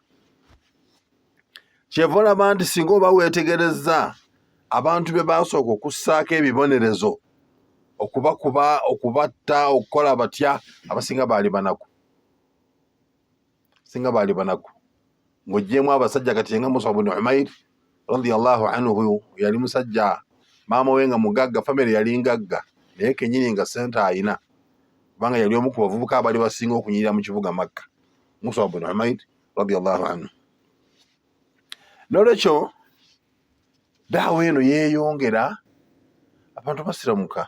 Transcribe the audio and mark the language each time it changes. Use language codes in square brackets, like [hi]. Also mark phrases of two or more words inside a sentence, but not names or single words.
[lg] Kyeva olaba nti singa oba weetegerezza abantu be baasooka okussaako ebibonerezo, okubakuba, okubatta, okukola batya, abasinga baali banaku. Singa baali banaku. Ng'oggyemu abasajja kati nga Mus'ab ibn Umayr [ar] رضي الله عنه, [lg] yali musajja, maama we nga mugagga, famire yali ngagga, naye kennyini nga ssente ayina, kubanga yali omu ku bavubuka abaali basinga okunyirira mu kibuga Makka, Mus'ab ibn Umayr [ar] رضي الله عنه. [lg] N'olwekyo daawa eno yeeyongera, abantu basiramuka.